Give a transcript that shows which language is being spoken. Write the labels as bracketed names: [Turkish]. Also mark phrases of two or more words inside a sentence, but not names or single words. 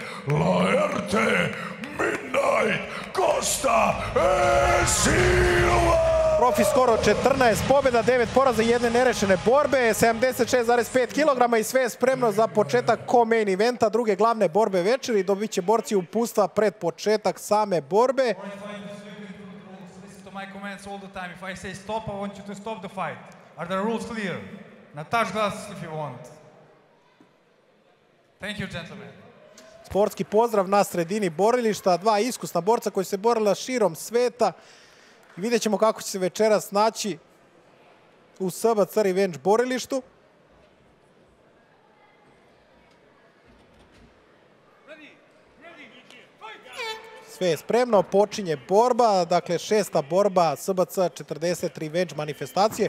[Croatian] Laerte Midnight Costa e Silva! Profi skoro 14 pobjeda, 9 poraza i jedne nerešene borbe, 76,5 kg i sve je spremno za početak [English] co-main eventa, [Croatian] druge glavne borbe večeri. Dobit će borci upustva pred početak same borbe. [English] My comments all the time. If I say stop, I want you to stop the fight. Are the rules clear? Now touch glass if you want. Thank you, gentlemen. [Croatian] Sportski pozdrav na sredini borilišta. Dva iskusna borca koji se borila širom sveta. I vidjet ćemo kako će se večeras naći u SBC Revenge borilištu. Sve je spremno, počinje borba, dakle šesta borba SBC 40 Revenge manifestacije.